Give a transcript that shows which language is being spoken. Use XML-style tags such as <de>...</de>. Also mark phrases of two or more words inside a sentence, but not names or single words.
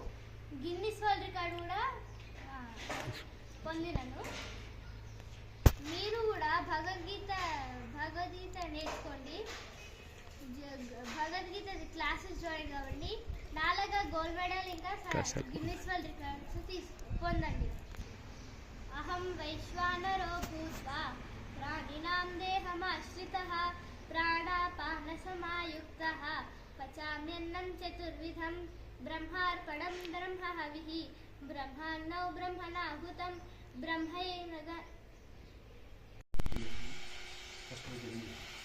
<te>గిన్నిస్ వరల్డ్ రికార్డు కూడా పొందినాను. మీరు కూడా భగవద్గీత నేర్చుకోండి. భగవద్గీత</te> <en>classes join</en> <te>కావండి. నాలాగా</te> <en>gold medal</en> <te>ఇంకా గిన్నిస్ వరల్డ్ రికార్డ్స్ పొందండి.</te> <sa>अहं वैश्वानरो भूत्वा प्राणिनां देहमाश्रितः प्राणापानसमायुक्तः पचाम्यन्नं चतुर्विधम् ब्रह्मार्पणं ब्रह्महविः ब्रह्मान्नो ब्रह्मणाहुतम् ब्रह्मैनग.</sa>